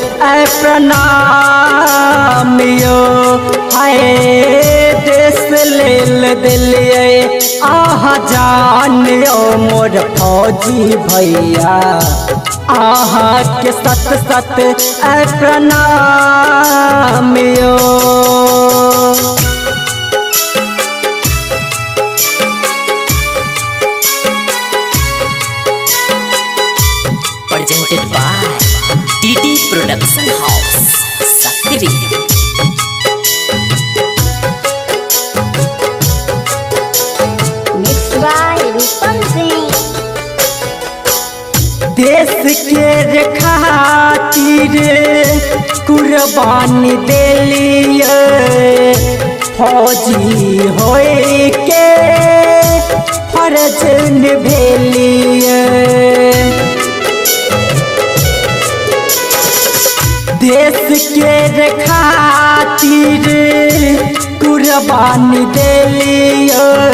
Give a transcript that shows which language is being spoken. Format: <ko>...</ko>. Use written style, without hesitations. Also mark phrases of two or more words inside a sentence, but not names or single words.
<mai>प्रणाम यो, हाय देश लेल दिलिए जान यो मोर फौजी भैया, के सत सत प्रणाम यो।</mai> <en>Presented by DD Production House, Sakri. Mixed by Rupam Singh.</en> <mai>देश के खातिर कुर्बानी देलिए, फौजी होए के फर्ज निभेलिए, देश के खातिर कुर्बानी देलियो</mai>